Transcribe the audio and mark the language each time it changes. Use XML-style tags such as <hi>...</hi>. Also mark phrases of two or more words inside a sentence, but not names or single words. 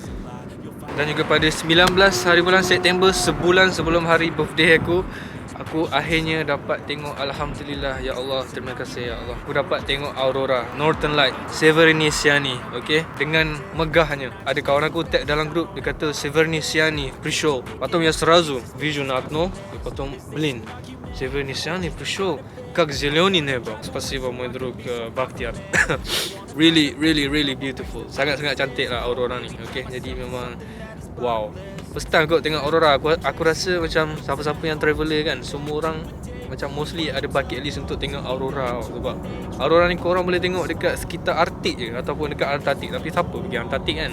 <ms>Dan juga pada 19 hari bulan September, sebulan sebelum hari birthday aku akhirnya dapat tengok, alhamdulillah, ya Allah, terima kasih ya Allah. Aku dapat tengok aurora</ms> <en>Northern Light</en> <ms>Severniciani, okey, dengan megahnya. Ada kawan aku tag dalam grup, dia kata</ms> <ru>Severniciani пришел. Потом я сразу вижу на окно, и потом, блин, Severniciani пришел. Как зеленый небо. Спасибо, мой друг Bakhtiar.</ru> <en>really beautiful.</en> <ms>Sangat cantik lah aurora ni. Okay, jadi memang wow.</ms> <en>First time</en> <ms>aku tengok aurora, aku rasa macam siapa-siapa yang traveller kan, semua orang macam mostly ada</ms> <en>bucket list</en> <ms>untuk tengok aurora. Sebab aurora ni korang boleh tengok dekat sekitar Arctic je, ataupun dekat Antartik. Tapi siapa pergi Antartik kan?</ms>